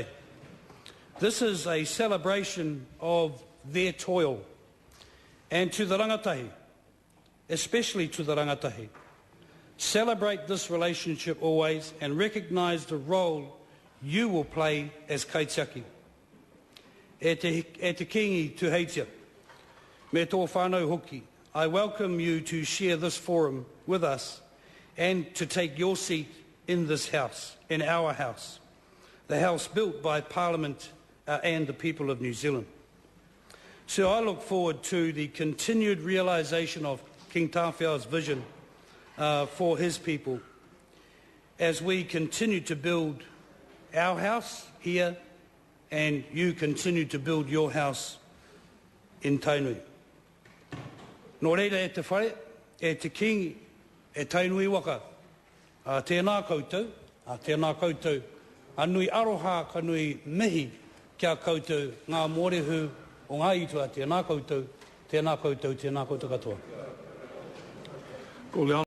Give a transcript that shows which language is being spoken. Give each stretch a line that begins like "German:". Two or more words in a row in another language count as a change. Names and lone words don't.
English: This is a celebration of their toil, and to the rangatahi, especially to the rangatahi, celebrate this relationship always and recognise the role you will play as kaitiaki.
Māori: E te kingi tu heitia, me tō whānau hoki,
English: I welcome you to share this forum with us and to take your seat in this house, in our house, the house built by Parliament and the people of New Zealand. So I look forward to the continued realisation of King Tāwhiao's vision for his people as we continue to build our house here and you continue to build your house in Tainui.
Māori: Nō reira e te whare, e te kingi, e Tainui waka. Tēnā koutou, anui aroha ka nui mihi kia koutou ngā mōrehu o ngā itua, tēnā koutou katoa.